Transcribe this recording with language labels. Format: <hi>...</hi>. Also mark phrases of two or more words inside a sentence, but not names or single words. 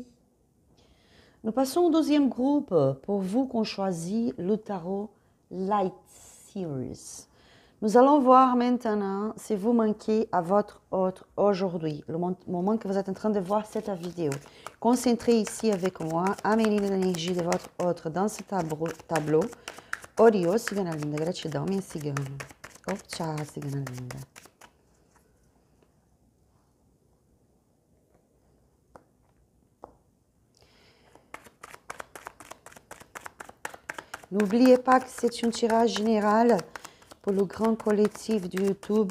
<fr>Nous passons au deuxième groupe pour vous qu'on choisit le tarot Light Series. Nous allons voir maintenant si vous manquez à votre autre aujourd'hui, le moment que vous êtes en train de voir cette vidéo. Concentrez ici avec moi, amenez l'énergie de votre autre dans ce tableau.</fr> <pt>Orio, cigana linda, gratidão, minha cigana. Oh, tchau, cigana linda.</pt> <fr>N'oubliez pas que c'est un tirage général pour le grand collectif du YouTube.</fr>